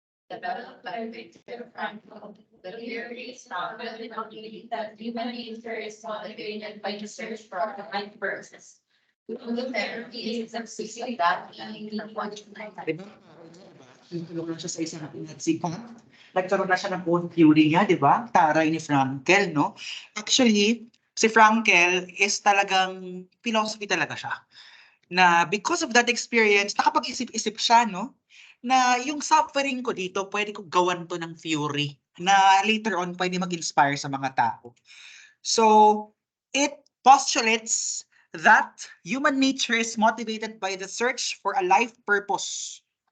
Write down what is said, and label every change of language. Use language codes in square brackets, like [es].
[en] Developed by Viktor Frankl, the theory is founded on the belief that human nature is motivated by the search for the right purpose. Logotherapy is exactly that meaning from one to [tl] Diba? Nagkaroon siya sa isang sikat. Nagkaroon na siya ng own theory niya, di ba? Taray ni Frankel, no? Actually, si Frankel is talagang philosophy talaga siya. Na because of that experience, nakapag-isip-isip siya, no? Na yung suffering ko dito, pwede ko gawan to ng theory na later on pwede mag-inspire sa mga tao. [en] So, it postulates that human nature is motivated by the search for a life purpose.